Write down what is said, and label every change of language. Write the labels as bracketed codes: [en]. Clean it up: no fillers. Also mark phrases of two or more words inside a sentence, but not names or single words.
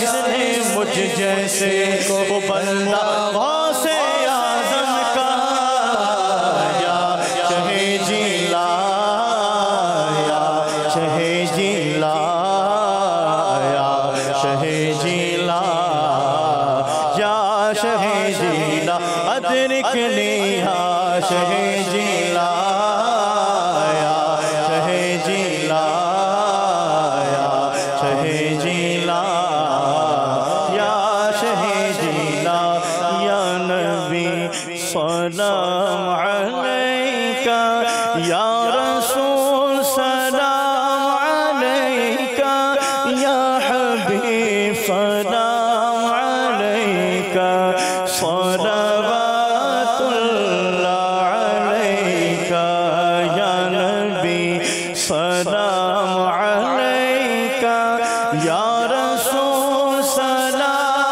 [ur] نے مجھ جیسے کو بندہ غوث اعظم کا یا شہ جیلا یا شہ جیلا یا شہ جیلا یا شہ جیلا ادرک لیا شہ جیلا یا شہ جیلا یا شہ جیلا یا شہ جیلا [ar] یا نبی سلام علیکہ یا رسول سلام علیکہ یا حبیب سلام علیکہ صلوات اللہ علیکہ یا نبی سلام علیکہ یا رسول سلام